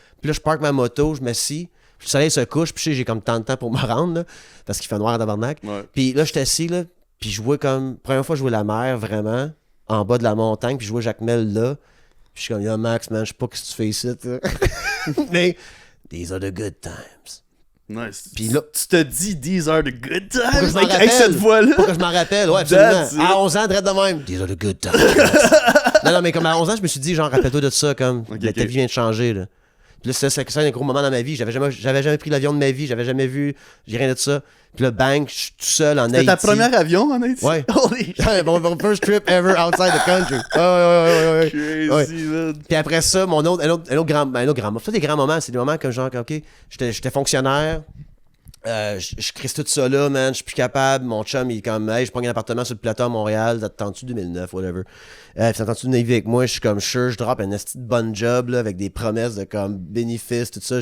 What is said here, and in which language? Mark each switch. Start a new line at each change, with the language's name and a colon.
French: Puis là, je parque ma moto, je m'assis. Le soleil se couche, puis j'ai comme tant de temps pour me rendre, là, parce qu'il fait noir à tabarnak. Ouais. Puis là, je suis assis, là, puis je vois comme... Première fois, je vois la mer, vraiment, en bas de la montagne, puis je vois Jacmel là. Puis je suis comme, yo, Max, man, je sais pas ce que tu fais ici, là. Mais...
English: These are the good times. Nice.
French: Puis là, tu te dis,
English: these are the good times.
French: Pour que je m'en avec rappelle. cette voix-là. Pour que je m'en rappelle, ouais, absolument.
English: That's it.
French: À 11 ans, drette de même.
English: These are the good times.
French: non, mais comme à 11 ans, je me suis dit, genre, rappelle-toi de ça, comme, ta vie vient de changer, là. Puis là, c'est un gros moment dans ma vie. J'avais jamais pris l'avion de ma vie, j'avais jamais vu, j'ai rien de ça. Puis là, bang, je suis tout seul en Haïti. C'était ta première avion en Haïti? Ouais.
English: Holy shit. Mon first trip ever outside the country.
French: Ouais.
English: Crazy, man.
French: Puis après ça, un autre grand moment. Ça, des grands moments, c'est des moments comme genre, OK, j'étais fonctionnaire. Je crisse tout ça là, man. Je suis plus capable. Mon chum, il est comme, hey, je prends un appartement sur le plateau à Montréal. T'attends-tu 2009, whatever. T'attends-tu de naviguer avec moi? Je suis comme, sure, je drop un esti de bonne job, là, avec des promesses de comme bénéfices, tout ça.